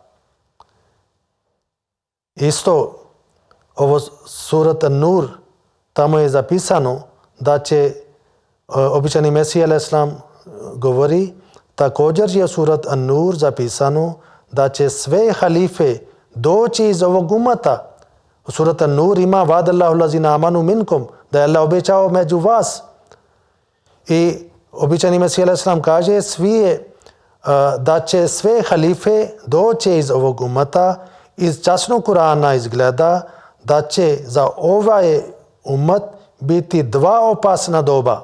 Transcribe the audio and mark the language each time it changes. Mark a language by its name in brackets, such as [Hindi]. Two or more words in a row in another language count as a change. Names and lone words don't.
[Bosnian] Isto ovo surat An-Nur, tamo je zapisano da će običani Mesija a.s. govori, također je surat An-Nur zapisano da će sve halife doći iz ovog umata. Surat An-Nur ima [Arabic] وعد الله الذين آمنوا منكم, [Bosnian] da je Allah obećao među vas. I običani Mesija a.s. kaže da će sve halife doći iz ovog umata. Iz časnog Kurana izgleda da će za ovaj umat biti dva opasna doba.